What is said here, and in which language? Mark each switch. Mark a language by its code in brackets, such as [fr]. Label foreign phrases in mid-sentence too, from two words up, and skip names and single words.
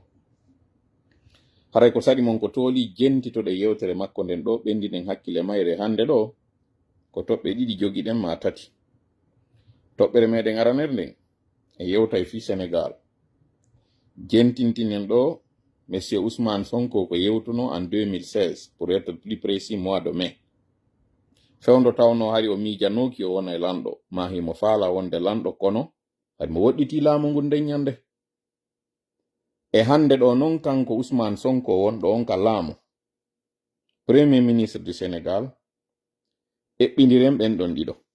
[ff] Haray ko saɗi mon ko tooli jentitoɗe yewtere makko nden ɗo ɓendinen hakkille mayre hande ɗo ko toɓɓe ɗiɗi jogiɗen ma tati. Toɓɓere meɗen araner nden e yewtay fi Sénégal. Jentintinen ɗo Monsieur Ousmane Sonko ko yewtuno en 2016 [fr] pour être plus précis mois de mai. [ff] Fewndo tawno hari o miijanoki o wona e lanɗo ma himo faala wonde lanɗo kono hadi mo woɗɗiti laamu ngun nden nyande. E hande ɗo non kanko Ousmane Sonko wonɗo on ka laamu [fr] Premier ministre du Sénégal [ff] eɓɓindiren ɓen ɗon ɗiɗo.